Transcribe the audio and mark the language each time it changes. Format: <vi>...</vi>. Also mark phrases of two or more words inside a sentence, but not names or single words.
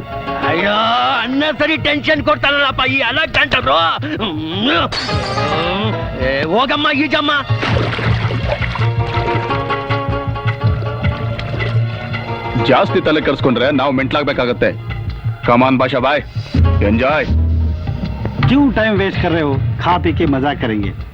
<kn>ಅಯ್ಯೋ, ಅನ್ನ ಸರಿ ಟೆನ್ಷನ್ ಕೊಡ್ತಾರಲ್ಲಪ್ಪ ಈ ಅಲೆಕ್ಸಾಂಡರ್. ಹೋಗಮ್ಮ ಈಜಮ್ಮ. ಜಾಸ್ತಿ ತಲೆ ಕೆಡಿಸ್ಕೊಂಡ್ರೆ ನಾವು ಮೆಂಟ್ಲಾಗಬೇಕಾಗತ್ತೆ.</kn> <en>come on Basha boy, enjoy.</en> <hi>क्यों</hi> <en>time waste</en> <hi>कर रहे हो? खा पी के मजा करेंगे.</hi>